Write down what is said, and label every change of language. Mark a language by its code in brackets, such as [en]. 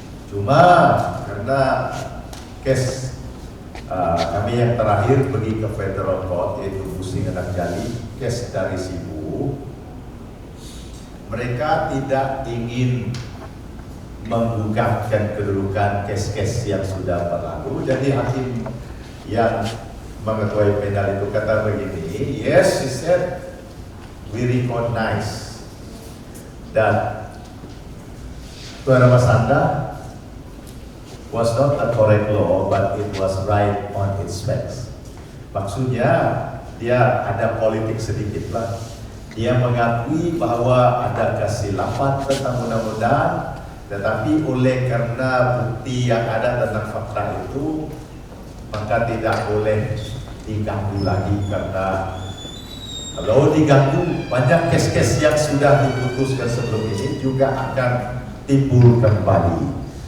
[ms] Cuma karena kes kami yang terakhir pergi ke Federal Court, yaitu Busing Anak Jali, kes dari Sibu, mereka tidak ingin menggugatkan kedudukan kes-kes yang sudah berlalu. Jadi hakim yang mengetuai panel itu kata begini, [en] yes, he said, we recognize that Tuan Ramasanda was not a correct law, but it was right on its facts. [ms] Maksudnya dia ada politik sedikit lah. Dia mengakui bahwa ada kesilapan tentang undang-undang, tetapi oleh karena bukti yang ada tentang fakta itu, maka tidak boleh diganggu lagi, karena kalau diganggu banyak kes-kes yang sudah diputuskan sebelum ini juga akan timbul kembali.